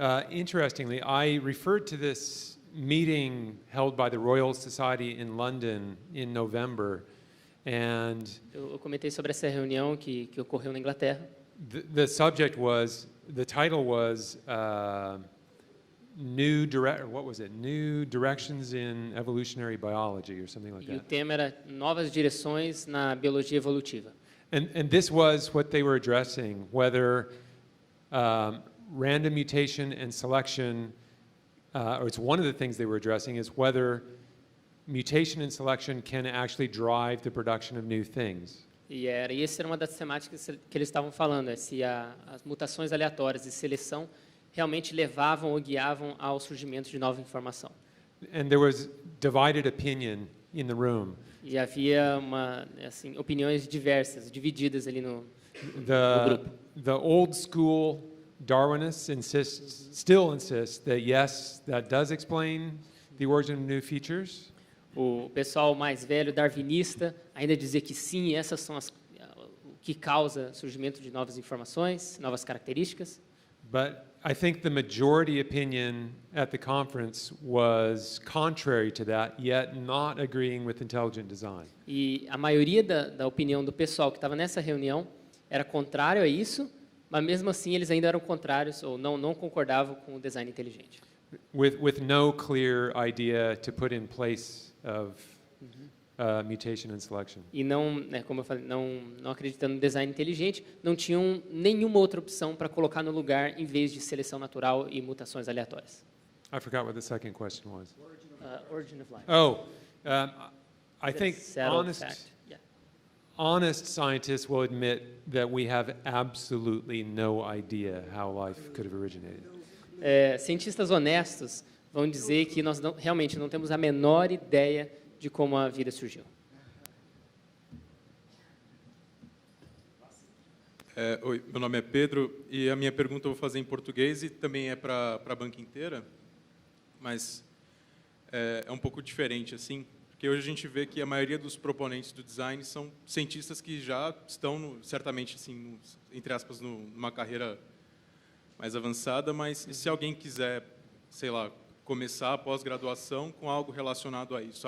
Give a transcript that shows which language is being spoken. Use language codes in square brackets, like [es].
[en] Interestingly, I referred to this meeting held by the Royal Society in London in November, and [pt] eu comentei sobre essa reunião que ocorreu na Inglaterra. [en] The title was New Directions in Evolutionary Biology or something like that. [pt] E o tema era novas direções na biologia evolutiva. [en] And this was what they were addressing, whether random mutation and selection, or it's one of the things they were addressing, is whether mutation and selection can actually drive the production of new things. [pt] E essa era uma das temáticas que eles estavam falando, se as mutações aleatórias e seleção realmente levavam ou guiavam ao surgimento de nova informação. [en] And there was divided opinion in the room. [pt] E havia opiniões diversas, divididas ali no grupo. [en] The old school Darwinists still insist that yes, that does explain the origin of new features. [pt] O pessoal mais velho, darwinista, ainda dizia que sim, essas são o que causa surgimento de novas informações, novas características. [en] But I think the majority opinion at the conference was contrary to that, yet not agreeing with intelligent design. [pt] E a maioria da opinião do pessoal que estava nessa reunião era contrário a isso, mas mesmo assim eles ainda eram contrários ou não concordavam com o design inteligente. [en] With no clear idea to put in place of mutation and selection. [pt] E não, né, como eu falei, não acreditando no design inteligente, não tinham nenhuma outra opção para colocar no lugar em vez de seleção natural e mutações aleatórias. [en] I forgot what the second question was. Origin of life. Oh, I think Yeah. honest scientists will admit that we have absolutely no idea how life could have originated. [pt] Cientistas honestos vão dizer que nós realmente não temos a menor ideia de como a vida surgiu. Oi, meu nome é Pedro e a minha pergunta eu vou fazer em português e também é para a banca inteira, mas é um pouco diferente assim, porque hoje a gente vê que a maioria dos proponentes do design são cientistas que já estão certamente assim, entre aspas, numa carreira mais avançada, mas se alguém quiser, sei lá, começar a pós-graduação com algo relacionado a isso.